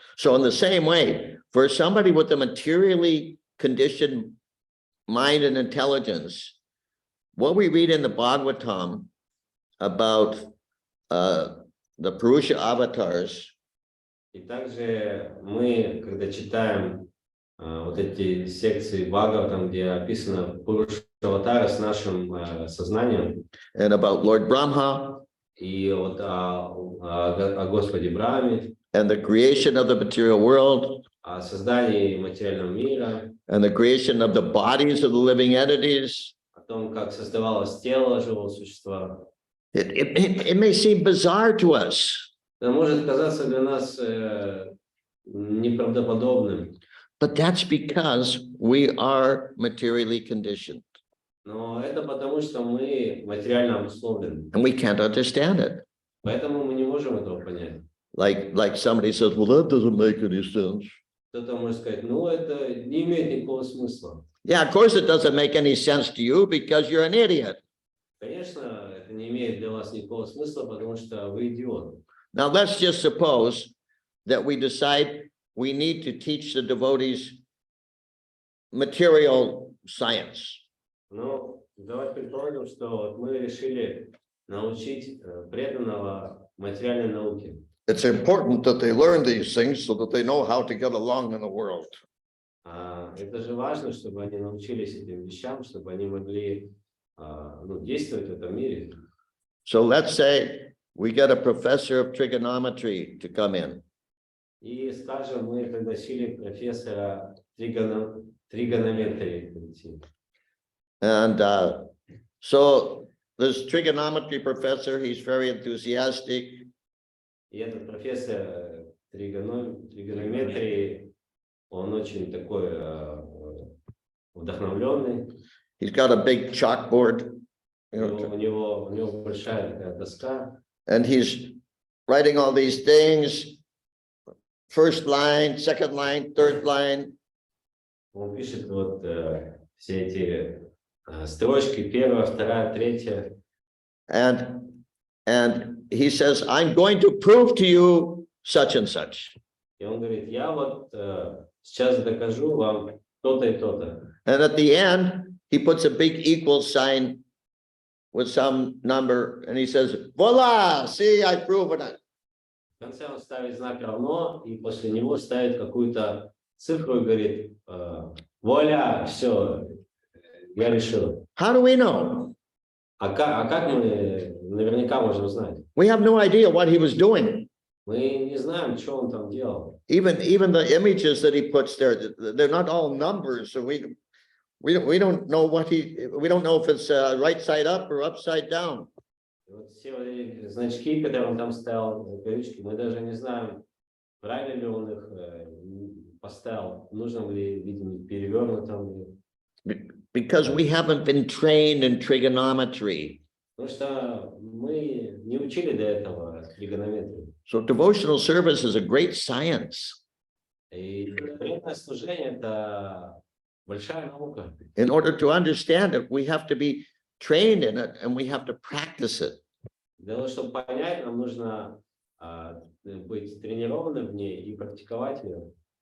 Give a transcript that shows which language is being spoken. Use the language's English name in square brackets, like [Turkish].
[English] So in the same way, for somebody with a materially conditioned mind and intelligence, what we read in the Bhagavatam about the Purusha avatars. [Russian] И также мы, когда читаем вот эти секции Бхагаватам, где описано Пуруша аватара с нашим сознанием, [English] and about Lord Brahma, [Russian] и вот о Господе Брахме, [English] and the creation of the material world, [Russian] о создании материального мира, [English] and the creation of the bodies of the living entities. [Russian] о том, как создавалось тело живого существа. [English] It may seem bizarre to us. [Russian] Это может казаться для нас неправдоподобным. [English] But that's because we are materially conditioned. [Russian] Но это потому, что мы материально обусловлены. [English] And we can't understand it. [Russian] Поэтому мы не можем этого понять. [English] Like somebody says, well, that doesn't make any sense. [Russian] Кто-то может сказать, ну, это не имеет никакого смысла. [English] Yeah, of course it doesn't make any sense to you because you're an idiot. [Russian] Конечно, это не имеет для вас никакого смысла, потому что вы идиот. [English] Now, let's just suppose that we decide we need to teach the devotees material science. [Russian] Ну, давайте предположим, что вот мы решили научить преданного материальной науке. [English] It's important that they learn these things so that they know how to get along in the world. [Russian] Это же важно, чтобы они научились этим вещам, чтобы они могли действовать в этом мире. [English] So let's say we get a professor of trigonometry to come in. [Russian] И, скажем, мы пригласили профессора тригонометрии прийти. [English] And so this trigonometry professor, he's very enthusiastic. [Russian] И этот профессор тригонометрии, он очень такой вдохновленный. [English] He's got a big chalkboard. [Russian] У него большая такая доска. [English] And he's writing all these things. First line, second line, third line. [Russian] Он пишет вот все эти строчки, первая, вторая, третья. [English] And he says, I'm going to prove to you such and such. [Russian] И он говорит, я вот сейчас докажу вам то-то и то-то. [English] And at the end, he puts a big equal sign with some number, and he says, voila, see, I proven it. [Russian] В конце он ставит знак равно, и после него ставит какую-то цифру и говорит, вуаля, все, я решил. [English] How do we know? [Russian] А как мы наверняка можем знать? [English] We have no idea what he was doing. [Russian] Мы не знаем, что он там делал. [English] Even the images that he puts there, they're not all numbers, so we don't know we don't know if it's right side up or upside down. [Russian] Вот все значки, которые он там ставил, кавычки, мы даже не знаем, правильно ли он их поставил, нужно ли, видимо, перевернутым. [English] Because we haven't been trained in trigonometry. [Russian] Потому что мы не учили до этого тригонометрию. [English] So devotional service is a great science. [Russian] И преданное служение – это большая наука. [English] In order to understand it, we have to be trained in it and we have to practice it. [Russian] Для того, чтобы понять, нам нужно быть тренированным в ней и практиковать ее.